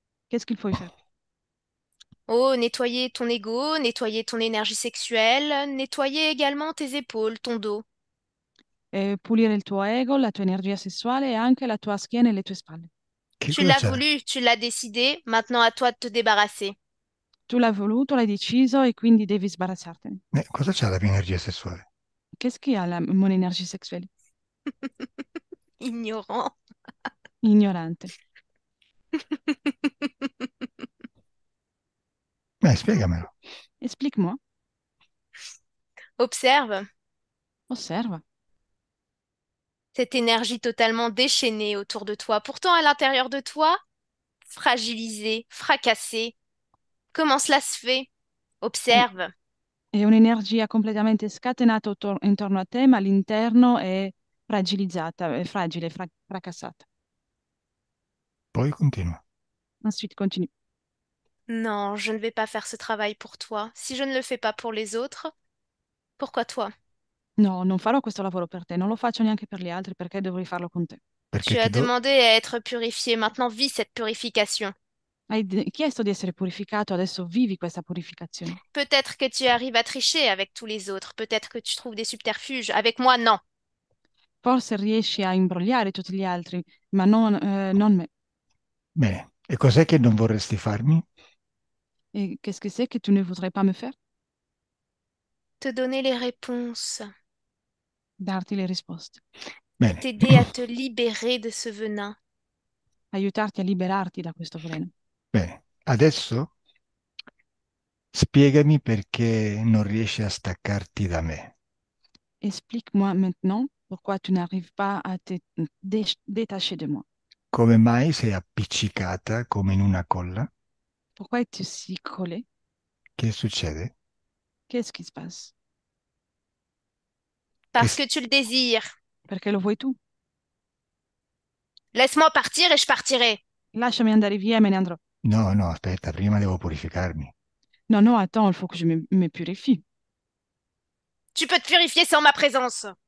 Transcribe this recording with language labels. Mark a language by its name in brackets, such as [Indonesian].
[French] Qu'est-ce qu'il faut y faire? Oh, nettoyer ton ego, nettoyer ton énergie sexuelle, nettoyer également tes épaules, ton dos. [Italian] Pulire il tuo ego, la tua energia sessuale e anche la tua schiena e le tue spalle. Che [French] Tu [Italian] cosa [French] l'as [Italian] c'è? [French] voulu, tu l'as décidé, maintenant à toi de te débarrasser. [Italian] Tu l'hai voluto, l'hai deciso e quindi devi sbarazzartene. Cosa c'ha la mia energia sessuale? [French] Qu'est-ce qu'il y a mon énergie sexuelle? Ignorant. [Italian] Ignorante. Spiegamelo. [French] Explique-moi. Observe [Italian] Osserva. [French] cette énergie totalement déchaînée autour de toi. Pourtant, à l'intérieur de toi, fragilisée, fracassée. Comment cela se fait? E- Observe. [Italian] È un'energia completamente scatenata intorno a te, ma all'interno è fragilizzata, è fragile, fracassata. Poi continua. [French] Ensuite, continue. Non, je ne vais pas faire ce travail pour toi. Si je ne le fais pas pour les autres, pourquoi toi? [Italian] No, non farò questo lavoro per te, non lo faccio neanche per gli altri perché dovrei farlo con te. perché [French] Tu [Italian] ti [French] as do... demandé à être purifié, maintenant vis cette purification. [Italian] Chiesto di essere purificato, adesso vivi questa purificazione. [French] Peut-être que tu arrives à tricher avec tous les autres, peut-être que tu trouves des subterfuges. Avec moi, non. [Italian] Forse riesci a imbrogliare tutti gli altri, ma non me. Bene, e cos'è che non vorresti farmi? [French] Et qu'est-ce que c'est que tu ne voudrais pas me faire? Te donner les réponses, [Italian] Darti le risposte, Bene, [French] t'aider à te libérer de ce venin. [Italian] aiutarti a liberarti da questo veleno. bene. Adesso spiegami perché non riesci a staccarti da me. [French] Explique-moi maintenant pourquoi tu n'arrives pas à te détacher de moi. [Italian] Come mai sei appiccicata come in una colla? [French] Pourquoi es-tu si collé? [Italian] Che succede? [French] Qu'est-ce qui se passe? [Italian] Che [French] Parce s- que tu le désires. [Italian] Perché lo vuoi tu? [French] Laisse-moi partir et je partirai. [Italian] Lasciami andare via e me ne andrò. No, no, aspetta, prima devo purificarmi. [French] Non, non, attends, il faut que je me purifie. Tu peux te purifier sans ma présence.